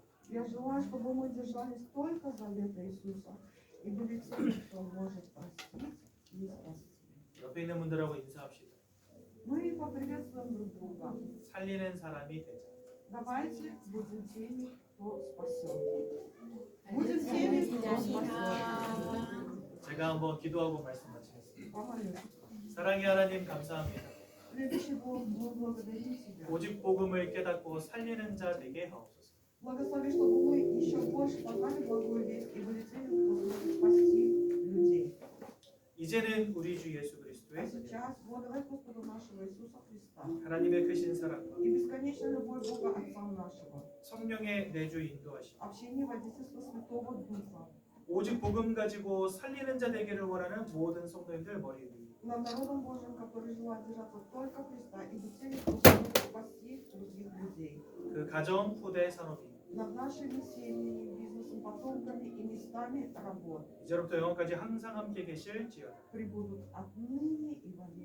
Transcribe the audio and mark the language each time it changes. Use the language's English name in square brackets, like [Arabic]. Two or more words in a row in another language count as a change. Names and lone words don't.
[Russian] Я желаю, чтобы мы держались только завета Иисуса и были теми, кто может простить и спасти. [Korean] 옆에 있는 분들하고 인사합시다. [Russian] Мы поприветствуем друг друга. [Korean] 살리는 사람이 되자. [Russian] Давайте будем теми, кто спасет. Будем теми, кто спасет. [Korean] 제가 한번 기도하고 말씀 마치겠습니다. [Russian] Помолюсь. [Korean] 사랑의 하나님 감사합니다. [Russian] Любящий Бог, мы благодарим Тебя. [Korean] 오직 복음을 깨닫고 살리는 자 되게 하옵소서. [Russian] Благослови, чтобы мы еще больше познали благую весть и были теми, кто сможет спасти людей. [Korean] 이제는 우리 주 예수 [Russian] А [Korean] 그리스도의 [Russian] сейчас благодать Господа нашего Иисуса Христа [Korean] 하나님의 크신 사랑과 [Russian] и бесконечная любовь Бога Отца нашего, [Korean] 성령의 내주 인도하심 [Russian] общение водительства Святого Духа, [Korean] 오직 복음 가지고 살리는 자 되기를 원하는 모든 성도님들 머리 위 [Russian] над народом Божьим, который желает держаться только Христа и быть теми, кто сможет спасти других людей, [Korean] 그 가정, 후대, 산업이 [Russian] над нашими семьями, бизнесом, потомками и местами работы [Korean] 이제부터 영원까지 항상 함께 계실지어다. [Russian] прибудут отныне и во